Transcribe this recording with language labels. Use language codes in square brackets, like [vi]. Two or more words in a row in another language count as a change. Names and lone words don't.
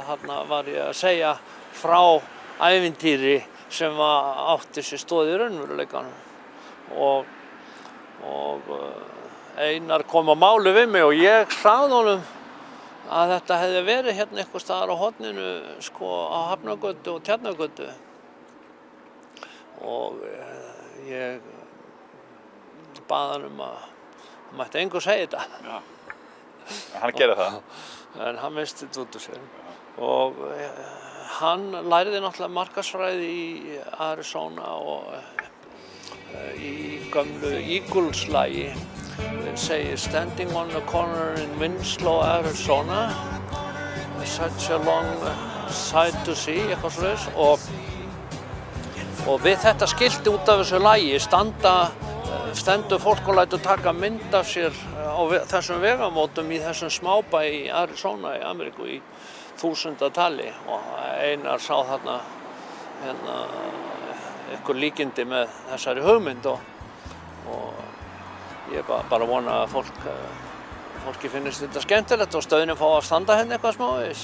[is] þarna var ég að segja frá ævintýri sem átti sér stoð í raunveruleikanum og Einar kom að máli við mig og ég sagði honum að þetta hefði verið hérna eitthvað staðar á horninu sko á Hafnargötu og Tjarnargötu og ég bað hann að hann mætti engu segja þetta. Já. Hann gerði það. En hann misti þetta út úr sér. Og hann lærði náttúrulega markaðsfræði í Arizona og í gömlu Eagles-lagi segir [en] standing on the corner in Winslow, Arizona such a long sight to see [is] eitthvað svoleiðis og við þetta skilti út af þessu lagi stendur fólk og lætur taka mynd af sér á þessum vegamótum í þessum smábæ í Arizona í Ameríku í 1000-tali og Einar sá þarna hérna einhver líkindi með þessari hugmynd og ég bara vona að fólki finnist þetta skemmtilegt og stöðin fá að standa hérna eitthvað smávegis.